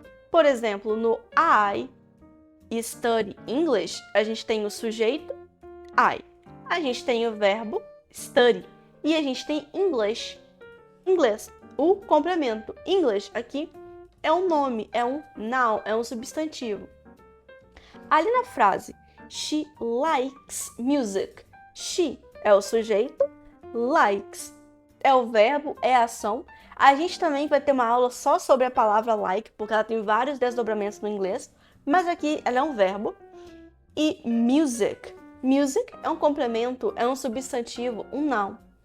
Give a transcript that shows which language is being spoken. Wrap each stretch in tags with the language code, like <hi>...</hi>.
<pt>Por exemplo, no</pt> <en>I study English,</en> <pt>a gente tem o sujeito I. A gente tem o verbo study e a gente tem inglês. Inglês. O complemento English aqui é um nome, é um noun, é um substantivo. Ali na frase</pt> <en>she likes music.</en> <pt>She é o sujeito, likes é o verbo, é a ação. A gente também vai ter uma aula só sobre a palavra like, porque ela tem vários desdobramentos no inglês, mas aqui ela é um verbo. E music. Music é um complemento, é um substantivo, um noun.</pt>